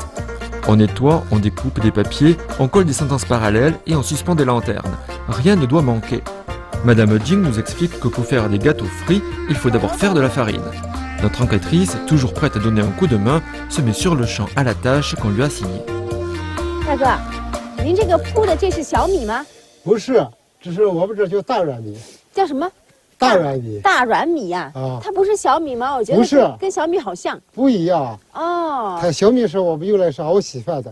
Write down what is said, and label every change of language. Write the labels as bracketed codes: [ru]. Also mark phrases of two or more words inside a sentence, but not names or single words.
[fr] On nettoie, on découpe des papiers, on colle des sentences parallèles et on suspend des lanternes. Rien ne doit manquer. Madame Jing nous explique que pour faire des gâteaux frits, il faut d'abord faire de la farine. Notre enquêtrice, toujours prête à donner un coup de main, se met sur le champ à la tâche qu'on lui a assignée. [zh] 大哥，您这个铺的这是小米吗？不是，这是我们这叫大软米。叫什么？大软米。大软米呀？它不是小米吗？我觉得不是，跟小米好像。不一样。哦。它小米是我们用来是熬稀饭的。